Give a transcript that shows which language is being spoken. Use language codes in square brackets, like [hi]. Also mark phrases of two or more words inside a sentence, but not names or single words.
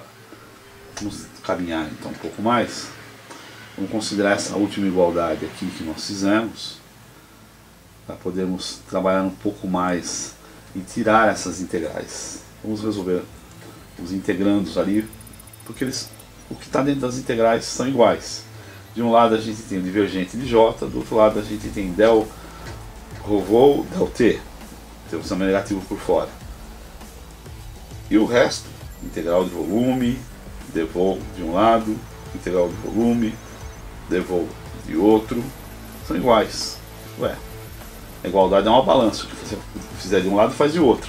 [pt] Vamos caminhar então um pouco mais. Vamos considerar essa última igualdade aqui que nós fizemos, para podermos trabalhar um pouco mais e tirar essas integrais. Vamos resolver os integrandos ali, porque o que está dentro das integrais são iguais. De um lado a gente tem o divergente de j, do outro lado a gente tem del ρ vol, del t, temos também negativo por fora. E o resto, integral de volume, d vol de um lado, integral de volume, d vol de outro, são iguais. Ué, a igualdade é uma balança, o que você fizer de um lado faz de outro.